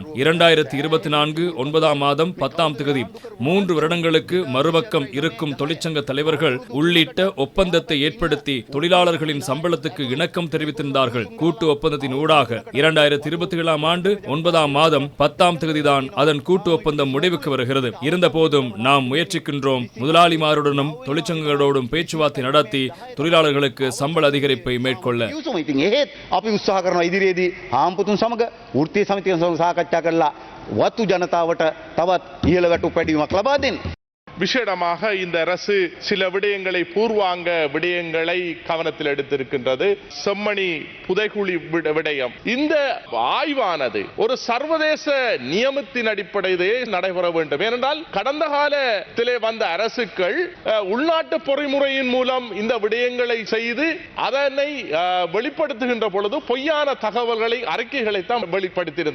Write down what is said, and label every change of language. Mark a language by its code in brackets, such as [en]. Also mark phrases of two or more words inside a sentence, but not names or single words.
[ta] 2024 9ஆம் மாதம் 10ஆம் தேதி 3 வருடங்களுக்கு மறுபக்கம் இருக்கும் தொழிற்சங்க தலைவர்கள் உள்ளிட்ட ஒப்பந்தத்தை ஏற்படுத்தி தொழிலாளர்களின் சம்பளத்துக்கு இணக்கம் தெரிவித்திருந்தார்கள். கூட்டு ஒப்பந்தத்தின் ஊடாக 2027ஆம் ஆண்டு 9ஆம் மாதம் 10ஆம் தேதிதான் அதன் கூட்டு ஒப்பந்தம் முடிவுக்கு வருகிறது. இருந்த போதும் நாம் முயற்சிக்கின்றோம், முதலாளிமாருடனும் தொழிற்சங்கங்களோடும் பேச்சுவார்த்தை நடத்தி தொழிலாளர்களுக்கு சம்பள அதிகரிப்பை மேற்கொள்ள. [si] වතු ජනතාවට තවත් ඉහළ වැටු පැඩීමක් ලබා දෙන්න. [ta] விசேடமாக இந்த அரசு சில விடயங்களை பூர்வாங்க விடயங்களை கவனத்தில் எடுத்திருக்கின்றது. செம்மணி புதைகுழி விடயம், இந்த ஆய்வானது ஒரு சர்வதேச நியமத்தின் அடிப்படையிலே நடைபெற வேண்டும். ஏனென்றால் கடந்த காலத்திலே வந்த அரசுகள் உள்நாட்டு பொறிமுறையின் மூலம் இந்த விடயங்களை செய்து அதனை வெளிப்படுத்துகின்ற பொழுது பொய்யான தகவல்களை, அறிக்கைகளை தான் வெளிப்படுத்தியிருந்தது.